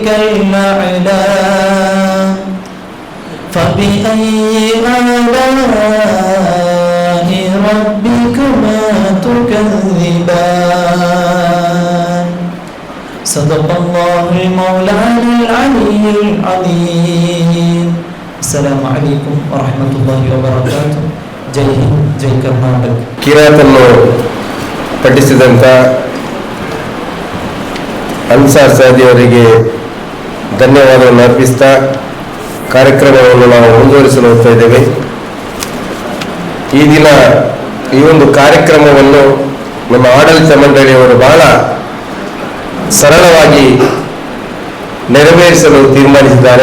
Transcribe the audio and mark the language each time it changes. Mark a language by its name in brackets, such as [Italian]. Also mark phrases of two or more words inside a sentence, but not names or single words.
[Arabic] كالأعلام فبأي آلاء ربكما تكذبان صدق الله المولى العلي العظيم السلام عليكم ورحمة الله وبركاته [Kannada] ಜೈ ಹಿಂದ್ ಜೈ ಕರ್ನಾಟಕ. ಕಿರಾತನ್ನು ಪಠಿಸಿದಂಥ ಅನ್ಸಾರ್ ಸಾದಿ ಅವರಿಗೆ ಧನ್ಯವಾದವನ್ನು ಅರ್ಪಿಸ್ತಾ ಕಾರ್ಯಕ್ರಮವನ್ನು ನಾವು ಮುಂದುವರಿಸಲು ಹೋಗ್ತಾ ಇದ್ದೇವೆ. ಈ ದಿನ ಈ ಒಂದು ಕಾರ್ಯಕ್ರಮವನ್ನು ನಮ್ಮ ಆಡಳಿತ ಮಂಡಳಿಯವರು ಬಹಳ ಸರಳವಾಗಿ ನೆರವೇರಿಸಲು ತೀರ್ಮಾನಿಸಿದ್ದಾರೆ.